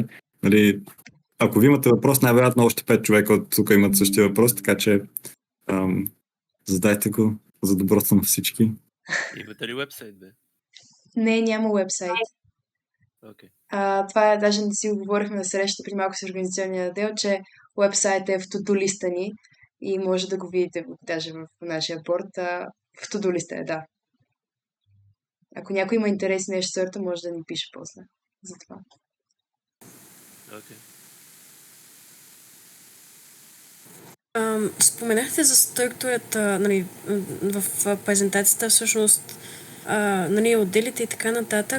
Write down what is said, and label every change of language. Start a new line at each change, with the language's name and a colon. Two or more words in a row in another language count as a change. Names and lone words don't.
Bulgarian: Нали, ако ви имате въпрос, най-вероятно още 5 човека от тук имат същия въпрос, така че задайте го за доброто на всички. Имате ли уебсайт, бе? Не, няма уебсайт. Okay. Това е, даже не си го говорихме на среща при малко с организационния отдел, че уебсайт е в to-do листа ни и може да го видите даже в нашия борд. В to-do листа е, да. Ако някой има интерес нещо сорта, може да ни пише после за това. Okay. Споменахте за структурата, нали, в презентацията, всъщност, нали, отделите и така нататък.